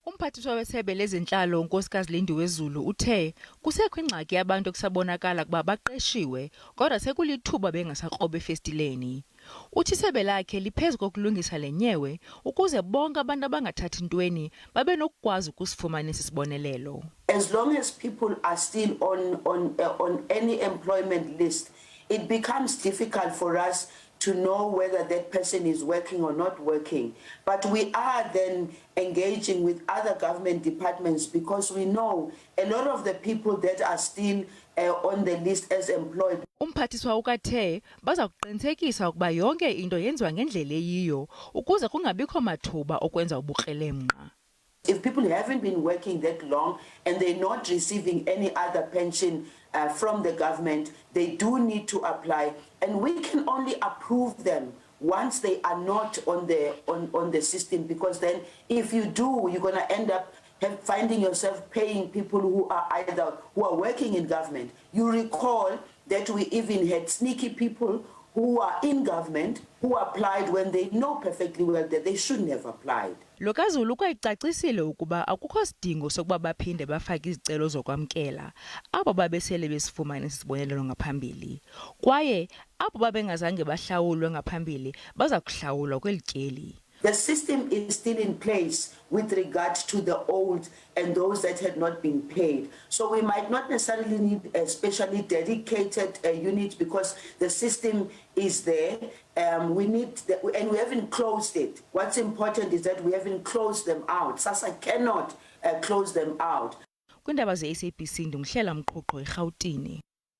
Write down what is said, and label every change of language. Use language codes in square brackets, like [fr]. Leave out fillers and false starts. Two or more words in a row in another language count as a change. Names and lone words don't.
[xh] Umphathiswa wesebe lezentlalo unkosikazi Lindiwe Zulu uthe kusekho ingxaki yabantu ekusabonakala kuba baqeshiwe kodwa sekulithuba bengasakroba efestileni. Uthi isebe lakhe liphezu kokulungisa le nyewe ukuze bonke abantu abangathathi ntweni babe nokukwazi ukusifumanisa isibonelelo. [en] As long as people are still on any employment list, it becomes difficult for us to know whether that person is working or not working. But we are then engaging with other government departments because we know a lot of the people that are still on the list as employed. [xh] Umphathiswa ukathe baza kuqinisekisa ukuba yonke into yenziwa ngendlela eyiyo ukuze kungabikho mathuba okwenza ubukrelemnqa. [en] If people haven't been working that long and they're not receiving any other pension from the government, they do need to apply, and we can only approve them once they are not on the system, because then if you do, you're going to end up finding yourself paying people who are working in government. You recall that we even had sneaky people who are in government who applied when they know perfectly well that they shouldn't have applied. [xh] Lo kaZulu kwayicacisile ukuba akukho sidingo sokuba baphinde bafake izicelo zokwamkela abo babesele besifumana isibonelelo ngaphambili, kwaye abo babengazange bahlawulwe ngaphambili baza kuhlawulwa kweli tyeli. [en] The system is still in place with regard to the old and those that had not been paid. So we might not necessarily need a specially dedicated unit because the system is there. And we haven't closed it. What's important is that we haven't closed them out. SASSA cannot close them out. [xh] Kwiindaba ze-SABC ndimhlela mqhuqho eRhawutini.